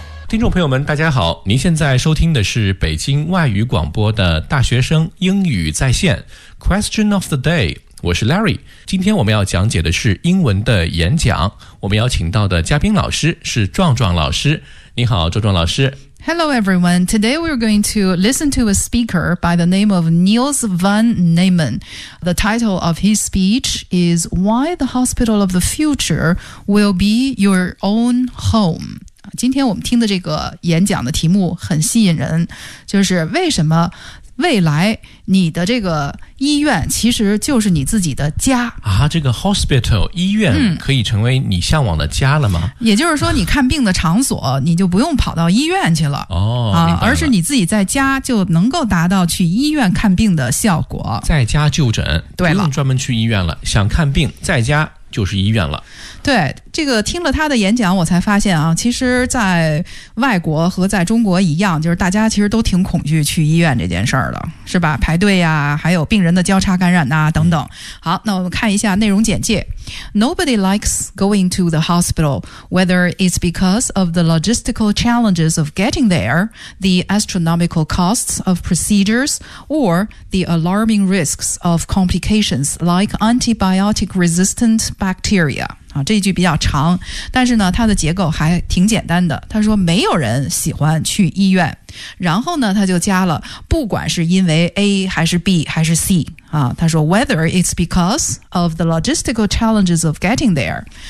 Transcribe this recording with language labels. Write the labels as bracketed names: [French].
[Chinese] 听众朋友们大家好，您现在收听的是北京外语广播的大学生英语在线 [English] Question of the day， [Chinese] 我是 Larry。今天我们要讲解的是英文的演讲，我们邀请到的嘉宾老师是壮壮老师。你好壮壮老师。 [English] Hello everyone, today we're going to listen to a speaker by the name of Niels van Neumann. The title of his speech is Why the Hospital of the Future Will Be Your Own Home。 [Chinese] 今天我们听的这个演讲的题目很吸引人，就是为什么未来你的这个医院其实就是你自己的家啊？这个 hospital 医院可以成为你向往的家了吗？也就是说你看病的场所你就不用跑到医院去了，而是你自己在家就能够达到去医院看病的效果，在家就诊，对了，不用专门去医院了，想看病在家就是医院了。对，这个听了他的演讲我才发现啊，其实在外国和在中国一样，就是大家其实都挺恐惧去医院这件事儿的，是吧？排队呀，还有病人的交叉感染啊等等。好，那我们看一下内容简介。 [English] Nobody likes going to the hospital, whether it's because of the logistical challenges of getting there, the astronomical costs of procedures, or the alarming risks of complications like antibiotic resistant bacteria。 [Chinese] 这一句比较长，但是呢它的结构还挺简单的。他说没有人喜欢去医院，然后呢他就加了不管是因为 A 还是 B 还是 C 啊，他说 [English] whether it's because of the logistical challenges of getting there。